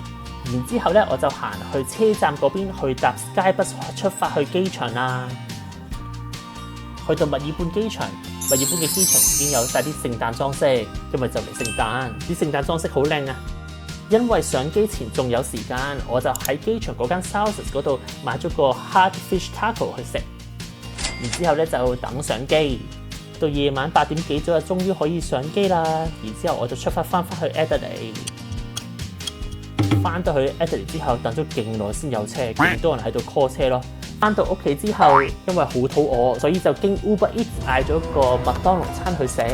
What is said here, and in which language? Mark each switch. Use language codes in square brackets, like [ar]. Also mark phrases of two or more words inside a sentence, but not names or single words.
[yue] 然之後咧，我就行去車站嗰邊去搭 Skybus 出發去機場啦。去到墨爾本機場，墨爾本嘅機場已經有晒啲聖誕裝飾，因為就嚟聖誕，啲聖誕裝飾好靚啊！因為上機前仲有時間，我就喺機場嗰間 Salsas 嗰度買咗個 [en] hard fish taco [yue] 去食。然之後咧就等上機，到夜晚8點幾左右，終於可以上機啦。然之後我就出發翻返去 Adelaide。翻到去 Adelaide 之後，等咗勁耐先有車，勁多人喺度 call 車咯。翻到屋企之後，因為好肚餓，所以就經 Uber Eats 嗌咗個麥當勞餐去食。